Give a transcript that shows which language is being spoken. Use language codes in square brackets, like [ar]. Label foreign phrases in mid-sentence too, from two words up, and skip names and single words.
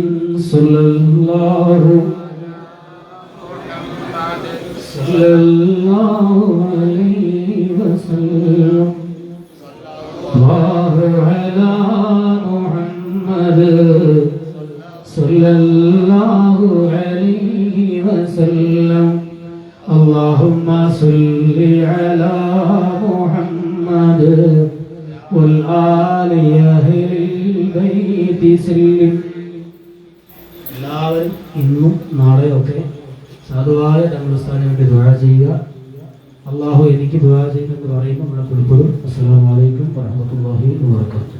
[ar] صلى الله عليه وسلم. الله على محمد صلى الله عليه وسلم. اللهم صل على محمد والآل أهل البيت سلم. [ml] എല്ലാവരും ഇന്നും നാളെയൊക്കെ സാധുവായ തങ്ങളുടെ ഉസ്താദിന് വേണ്ടി ദുആ ചെയ്യുക. അള്ളാഹു എനിക്ക് ദുആ ചെയ്യുമെന്ന് പറയുമ്പോൾ നമ്മളെ കൊടുക്കും. [ar] السلام عليكم ورحمة الله وبركاته.